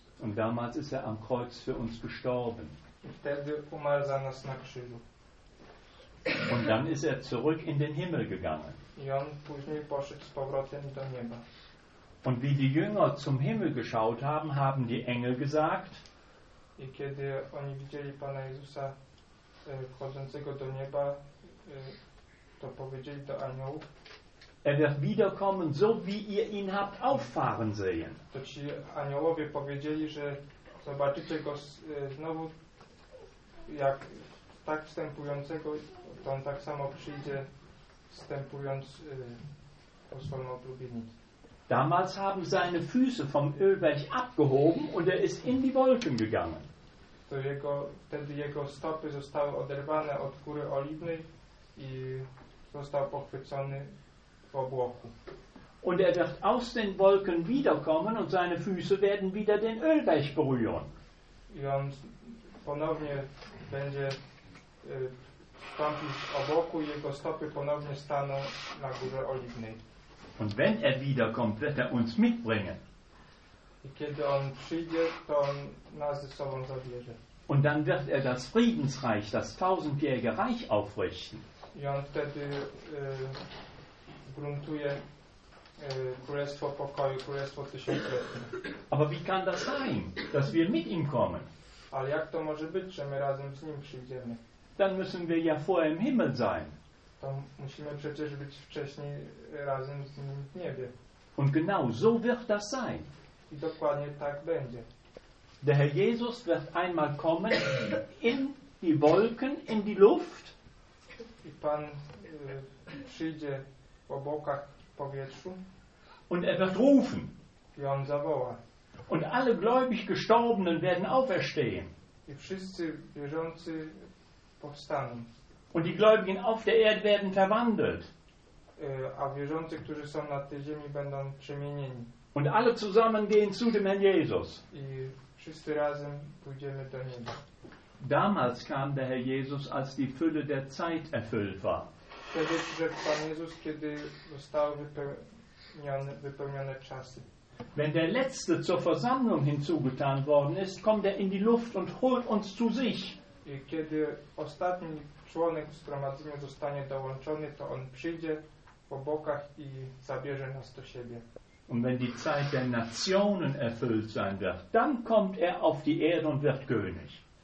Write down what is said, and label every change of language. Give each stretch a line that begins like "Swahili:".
German: Und damals ist er am Kreuz für uns gestorben.
Polish: I wtedy umarł za nas na krzyżu.
German: Und dann ist er zurück in den Himmel gegangen.
Polish: I on później poszedł z powrotem do nieba.
German: Und wie die Jünger zum Himmel geschaut haben, haben die Engel gesagt,
Polish: i kiedy oni widzieli Pana Jezusa wchodzącego do nieba, to powiedzieli do aniołów,
German: er wird wiederkommen, so wie ihr ihn habt auffahren sehen.
Polish: To ci aniołowie powiedzieli, że zobaczycie go znowu jak tak wstępującego, to on tak samo przyjdzie wstępując po swoją oblubienicę.
German: Damals haben seine Füße vom Ölberg abgehoben und er ist in die Wolken gegangen.
Polish: To jego, wtedy jego stopy zostały oderwane od Góry Oliwnej i został pochwycony w obłoku.
German: Und er wird aus den Wolken wiederkommen und seine Füße werden wieder den Ölberg berühren.
Polish: I on ponownie będzie wstąpić obłoku i jego stopy ponownie staną na Górze Oliwnej.
German: Und wenn er wiederkommt, wird er uns mitbringen.
Polish: I kiedy on przyjdzie, to on nas ze sobą zabierze.
German: Und dann wird er das Friedensreich, das tausendjährige Reich aufrichten.
Polish: I on wtedy gruntuje Królestwo Pokoju, Królestwo Tysiącletnie.
German: Aber wie kann das sein, dass wir mit ihm kommen?
Polish: Ale jak to może być, że my razem z nim przyjdziemy?
German: Dann müssen wir ja vorher im Himmel sein.
Polish: To musimy przecież być wcześniej razem z nim w niebie.
German: Und genau so wird das sein.
Polish: I dokładnie tak będzie.
German: Der Herr Jesus wird einmal kommen in die Wolken, in die Luft.
Polish: I Pan przyjdzie w obłokach w powietrzu.
German: Und er wird rufen.
Polish: I on zawoła.
German: Und alle gläubig Gestorbenen werden auferstehen.
Polish: I wszyscy wierzący powstaną.
German: Und die Gläubigen auf der Erde werden verwandelt.
Polish: A wierzący, którzy są na tej ziemi, będą przemienieni.
German: Und alle zusammen gehen zu dem Herrn Jesus.
Polish: I wszyscy razem pójdziemy do Niego.
German: Damals kam der Herr Jesus, als die Fülle der Zeit erfüllt war.
Polish: Wtedy przyszedł Pan Jezus, kiedy zostały wypełnione czasy.
German: Wenn der Letzte zur Versammlung hinzugetan worden ist, kommt er in die Luft und holt uns zu sich.
Polish: kiedy ostatni członek zgromadzenia zostanie dołączony, to on przyjdzie po bokach i zabierze nas do siebie.
German: Und wenn die Zeit der Nationen erfüllt sein wird, dann kommt auf die Erde und wird König.